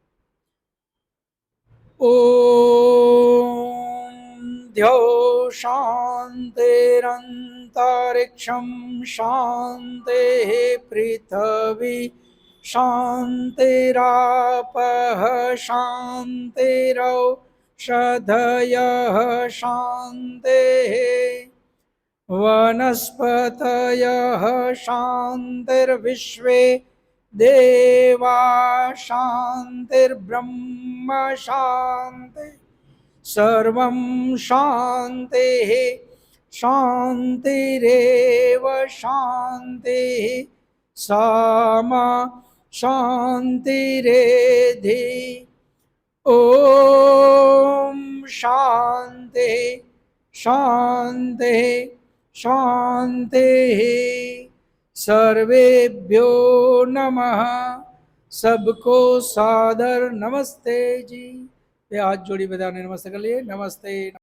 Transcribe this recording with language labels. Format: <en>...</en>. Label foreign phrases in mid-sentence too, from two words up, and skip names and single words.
<sa>ઓમ ધ્યો શાંતિરંતરિક્ષમ શાંતિ પૃથ્વી શાંતિરાપઃ શાંતિરૌષધયઃ શાંતિः વનસ્પતયઃ શાંતિર્વિશ્વે દેવા શાંતિર્બ્રહ્મ શાંતિ સર્વં શાંતિઃ शान्तिरेव शान्तिः सामा शान्तिरेधि ॐ शान्ति शान्ति शान्तिः सर्वेभ्यो नमः।</sa> <hi>सबको सादर नमस्ते जी।</hi> <gu>હાથ જોડી બધાને નમસ્તે</gu> <hi>कर लिए।</hi> <gu>नमस्ते।</gu>